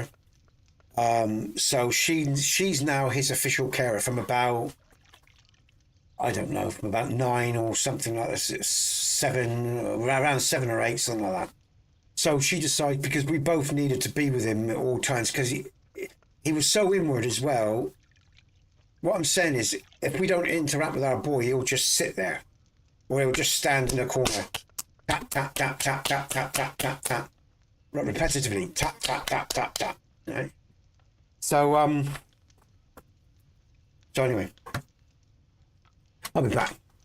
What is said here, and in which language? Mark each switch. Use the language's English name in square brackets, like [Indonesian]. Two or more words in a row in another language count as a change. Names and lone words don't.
[English] So she's now his official carer from about, I don't know, from about 9 or something like this, around 7 or 8, something like that. So she decided, because we both needed to be with him at all times, because he was so inward as well. What I'm saying is, if we don't interact with our boy, he'll just sit there, or he'll just stand in a corner. Tap, tap, tap, tap, tap, tap, tap, tap, tap. Repetitively. Tap, tap, tap, tap, tap. Right? So anyway, I'll be back.